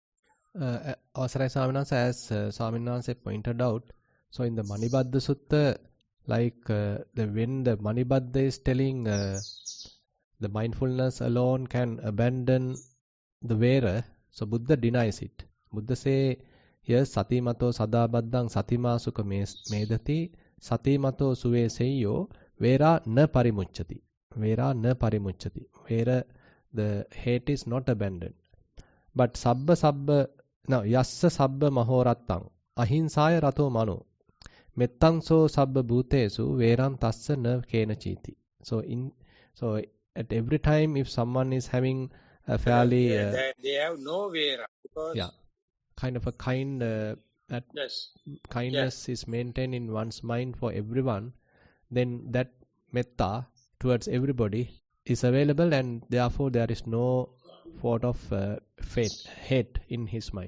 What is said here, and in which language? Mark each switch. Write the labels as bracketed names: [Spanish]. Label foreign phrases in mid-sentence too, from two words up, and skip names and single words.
[English] Avasarai Swaminansa, as Swaminansa pointed out, so in the Manibadda Sutta, like when the Manibadda is telling the mindfulness alone can abandon the Vera, so Buddha denies it. Buddha say here [Pali] Sati mato sada baddang satima sukha medati Sati mato suve seyyo Vera na parimucchati. Vera na parimucchati. Vera, [English] the hate is not abandoned. [Pali] But yassa sabba mahorattang ahinsaya rato mano mettang so sabba bhutesu veram tassa na kena chiti. [English] So at every time if someone is having a fairly they have no Vera, because kind of a kindness is maintained in one's mind for everyone, then that metta towards everybody is available, and therefore there is no thought of hate in his mind.